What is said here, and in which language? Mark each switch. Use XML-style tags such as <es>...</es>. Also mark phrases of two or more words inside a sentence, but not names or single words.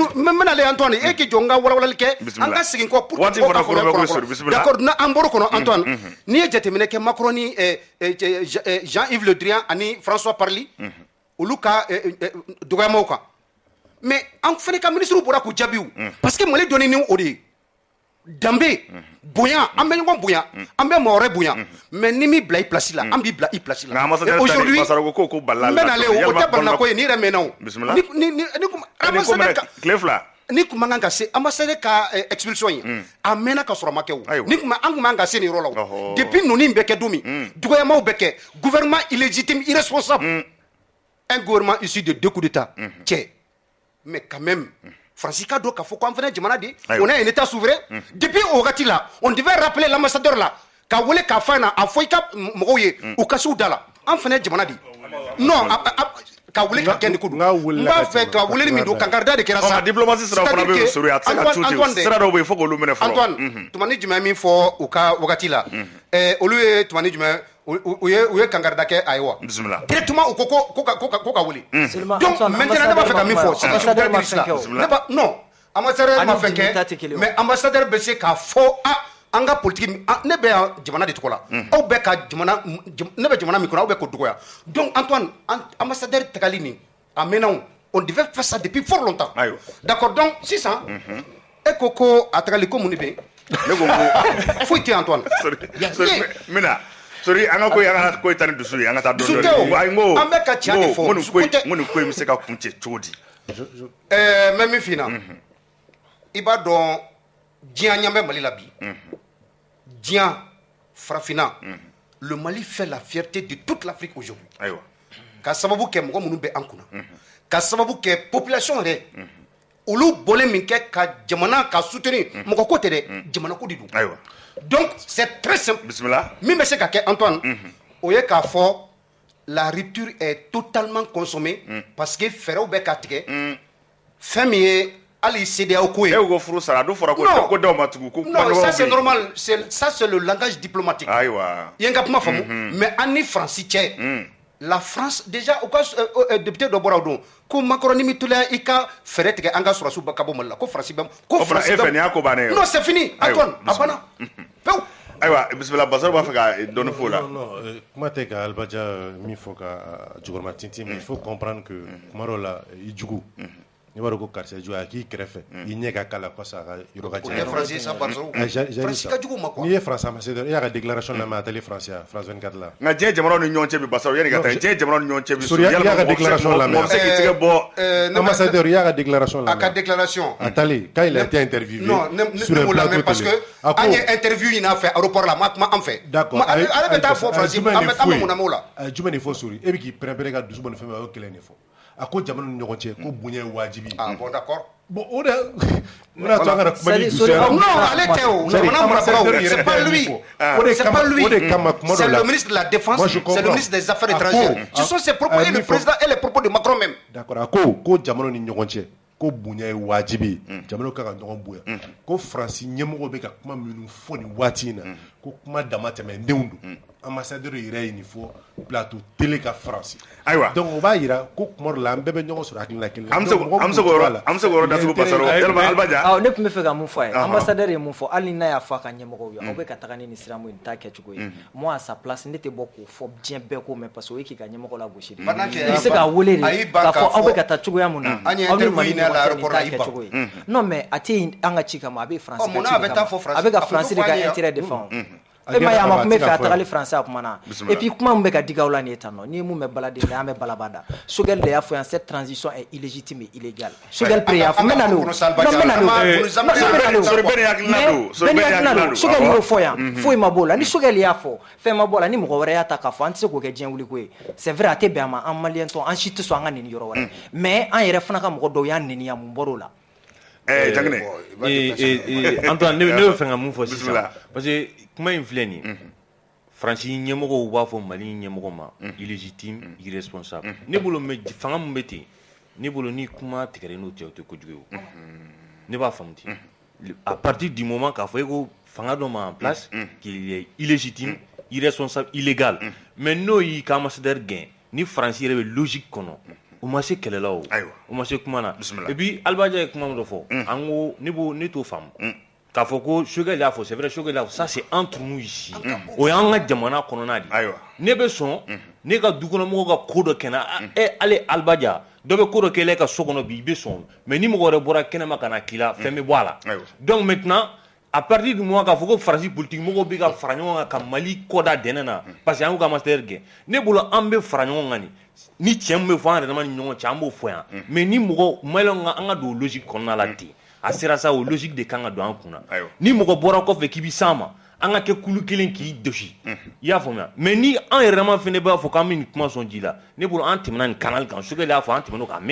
<bm>di n bɛna le Antoine e k'i jɔ n ka walawalali kɛ an ka segin kɔ</bm> <fr>pour que d'accord</fr> <bm>n'an bɔr'o kɔnɔ Antoine n'i ye jateminɛ kɛ Macron ni Jean-Yves Le Drian ani François Parly olu ka dɔgɔyamaw kan mais an fana ka ministre bɔra k'u jaabi parce que Mali dɔnni ni o de ye danbe bonya an bɛ ɲɔgɔn bonya an bɛ maa wɛrɛ bonya mais ni mi bila i place la an b'i bila i place la aujourd'hui ko balala n bɛ nale o tɛ balala ko ye ni yɛrɛ mɛnna o ni kun man kan ka se ambassadeur ka expulsion ye a mɛnna ka sɔrɔ a ma kɛ o ni kun an kun man ka se nin yɔrɔ la o depuis ninnu bɛ kɛ don min dɔgɔyamaw bɛ kɛ</bm> <fr>gouvernement illégitime irresponsable un gouvernement issu de deux coups d'état</fr> <bm>cɛ</bm> <fr>mais quand même</fr> <bm>Francis ka dɔn k'a fɔ ko an fana jamana de</bm> <fr>on est un état souverain depuis</fr> <bm>o wagati la</bm> <fr>on devait rappeler l'ambassadeur là</fr> <bm>ka wele k'a fɔ na a fɔ i ka mɔgɔw ye u ka s'u da la an fana jamana de non ka wele ka kɛ ni ko don n b'a fɛ ka wele min don kankarida de kɛra sa diplomatie sira fana bɛ sori a tɛ se ka tu ten sira dɔw bɛ yen fo k'olu minɛ fɔlɔ Antoine tumani jumɛn min fɔ u ka wagati la olu ye tumani jumɛn u ye kankarida kɛ a ye wa directement u ko ko ka wele</bm> <fr>donc maintenant</fr> <bm>ne b'a fɛ ka min fɔ non ambassadeur ma fɛn kɛ mais ambassadeur bɛ se k'a fɔ an ka politique ne bɛ yan jamana de tɔgɔ la aw bɛ ka jamana ne bɛ jamana min kɔnɔ aw bɛ k'o dɔgɔya donc Antoine ambassadeur tagali nin a mɛnna</bm> <fr>on devait faire ça depuis fort longtemps d'accord donc</fr> <bm>sisan e ko a tagali ko mun de bɛ ne ko foyi tɛ Antoine mina sori an ka ko an ka ko ta ni dusu ye an ka taa dɔn dɔn an bɛ ka tiɲɛ de fɔ mun ni ko in bɛ se ka kuncɛ cogo di mɛ min f'i na i b'a dɔn diɲɛ ɲɛ bɛ Mali la bi diɲɛ farafinna le Mali</bm> <fr>fait la fierté de toute l'Afrique aujourd'hui</fr> <bm>ka sababu kɛ mɔgɔ minnu bɛ an kunna ka sababu kɛ population yɛrɛ olu bɔlen min kɛ ka jamana ka soutenir mɔgɔ ko tɛ dɛ jamana ko de don</bm> <fr>donc c'est très simple</fr> <bm>min bɛ se ka kɛ Antoine o ye k'a fɔ</bm> <fr>la rupture est totalement consommée parce que</fr> <bm>fɛɛrɛw bɛ ka tigɛ fɛn min ye hali CEDEAO ko ye ko furu sara do fɔra ko daw ma tugu ko</bm> <fr>non ça c'est normal ça c'est le langage diplomatique</fr> <bm>ayiwa i ye n ka kuma faamu mais an ni Faransi cɛ la</bm> <fr>France déjà</fr> <bm>u ka député dɔ bɔra o don ko Macron ni mi tola i ka fɛɛrɛ tigɛ an ka sɔrɔsiw ka bɔ Mali la ko Faransi bɛ ko Faransi bɛ</bm> <fr>non c'est fini</fr> <bm>Antoine a banna pewu ayiwa bisimila Basaru b'a fɛ ka dɔɔni fɔ o la non kuma tɛ ka Alibaja min fɔ ka jukɔrɔma tintin</bm> <fr>mais il faut comprendre que</fr> <bm>kuma dɔw la i jugu n'i b'a dɔn ko karisa jugu a k'i kɛrɛfɛ i ɲɛ ka k'a la kɔsa a ka yɔrɔ ka jɛ n'i ye France ambassadeur i y'a ka déclaration lamɛn a télé France 24 la nka diɲɛ jamanaw ni ɲɔgɔn cɛ bi Basaru yanni ka taa diɲɛ jamanaw ni ɲɔgɔn cɛ bi i y'a ka déclaration lamɛn mɔgɔ bɛ se k'i tigɛ bɔ ambassadeur i y'a ka déclaration lamɛn a ka déclaration a taalen</bm> <fr>quand il a été interviewé sur un plateau parce que</fr> <bm>an ye interview ɲini a fɛ aéroport la ma kuma an fɛ</bm> <fr>d'accord</fr> <bm>ale bɛ taa fɔ France an bɛ mun na m'o la jumɛn de fɔ sori e bɛ k'i pɛrɛn-pɛrɛn ka dusu bɔ ni fɛn min a y'o kelen de fɔ a ko jamana ni ɲɔgɔn cɛ ko bonya ye wajibi</bm> <fr>bon d'accord</fr> <bm>bon o de n'a to an kana kuma ni dusu ye</bm> <fr>non</fr> <bm>ale tɛ o jamana marabagaw</bm> <fr>c'est pas lui c'est pas lui</fr> <bm>o de kama kuma dɔ la</bm> <fr>c'est le ministre de la défense c'est le ministre des affaires étrangères ce sont ses propos et le président et les propos de Macron même</fr> <bm>d'accord a ko jamana ni ɲɔgɔn cɛ ko bonya ye wajibi jamana ka ɲɔgɔn bonya ko Faransi ɲɛmɔgɔ bɛ ka kuma minnu fɔ nin waati in na ko kuma dama tɛmɛndenw don ambassadeur yɛrɛ ye nin fɔ</bm> <fr>plateau télé</fr> <bm>ka Faransi ayiwa donc o b'a yira ko kuma dɔ la an bɛɛ bɛ ɲɔgɔn sɔrɔ hakilina kelen an bɛ se k'o yɔrɔ datugu Basaro Albaja ne tun bɛ fɛ ka mun fɔ a ye ambassadeur ye mun fɔ hali n'a y'a fɔ a ka ɲɛmɔgɔw ye aw bɛ ka taga ni nin sira min t'a kɛcogo ye</bm> <fr>moi à sa place</fr> <bm>ne tɛ bɔ k'o fɔ diɲɛ bɛɛ ko mɛn parce que o ye k'i ka ɲɛmɔgɔ lagosi de i bɛ se k'a wele de k'a fɔ aw bɛ ka taa cogoya mun na aw ni Mali ɲɔgɔn cɛ nin t'a kɛcogo ye</bm> <fr>non mais</fr> <bm>a tɛ an ka ci kama a bɛ Faransi ka ci kama a bɛ ka Faransi de ka intérêt défend e ma ye a ma kun bɛ fɛ a tagali Faransi a kuma na</bm> <fr>et puis</fr> <bm>kuma min bɛ ka digi aw la nin ye tan nɔ n'i ye mun bɛ baladen an bɛ balabada Choguel de y'a fɔ yan</bm> <fr>cette transition est illégitime et illégale</fr> <bm>Choguel Pré y'a fɔ n bɛ na n'o Choguel y'o fɔ yan foyi ma b'o la ni Choguel y'a fɔ fɛn ma b'o la ni mɔgɔ wɛrɛ y'a ta k'a fɔ an tɛ se k'o kɛ diɲɛ wuli ko ye</bm> <fr>c'est vrai</fr> <bm>a tɛ bɛn a ma an maliyɛn tɔn an si tɛ sɔn an ka neni yɔrɔ wɛrɛ mais an yɛrɛ fana ka mɔgɔ dɔw y'an neni yan mun bɔr'o la Jangene Antoine ne bɛ fɛ ka mun fɔ sisan parce que kuma in filɛ nin Faransi ɲɛmɔgɔw b'a fɔ Mali ɲɛmɔgɔ ma</bm> <fr>illégitime irresponsable</fr> <bm>ne bolo fanga mun bɛ ten ne bolo ni kuma tigɛra n'o cɛ o tɛ kojugu ye ne b'a faamu ten</bm> <fr>à partir du moment</fr> <bm>k'a fɔ e ko fanga dɔ ma</bm> <fr>en place qu'il est illégitime irresponsable illégal mais</fr> <bm>n'o y'i ka ambassadeur gɛn ni Faransi yɛrɛ bɛ logique kɔnɔ o ma se kɛlɛ la o o ma se kuma na</bm> <fr>et puis</fr> <bm>Albaja ye kuma min dɔ fɔ an ko ne t'o faamu k'a fɔ ko Choguel y'a fɔ</bm> <fr>c'est vrai</fr> <bm>Choguel y'a fɔ</bm> <fr>ça c'est entre nous ici</fr> <bm>o y'an ka jamana kɔnɔna de ne bɛ sɔn ne ka dukɔnɔmɔgɔw ka ko dɔ kɛ na ale Albaja dɔ bɛ ko dɔ kɛ e ka so kɔnɔ bi i bɛ sɔn mais ni mɔgɔ wɛrɛ bɔra kɛnɛma ka na k'i la fɛn bɛ bɔ a la</bm> <fr>donc maintenant à partir du moment</fr> <bm>k'a fɔ ko Faransi politique mɔgɔw bɛ ka fara ɲɔgɔn kan ka Mali kɔda dɛnɛ na parce que an y'u ka ambassadeur gɛn ne bolo an bɛ fara ɲɔgɔn kan ni tiɲɛ min bɛ fɔ an yɛrɛ dama ni ɲɔgɔn cɛ an b'o fɔ yan mais ni mɔgɔ maliyɛnw an ka don o logique kɔnɔna la ten a sera sa o logique de kan ka don an kunna ni mɔgɔ bɔra kɔfɛ k'i bɛ s'an ma an ka kɛ kulu kelen k'i dosi i y'a faamuya mais ni an yɛrɛ dama fɛnɛ b'a fɔ k'an bɛ nin kuma sɔn ji la ne bolo an tɛmɛna nin canal kan Choguel y'a fɔ an tɛmɛn'o kan</bm>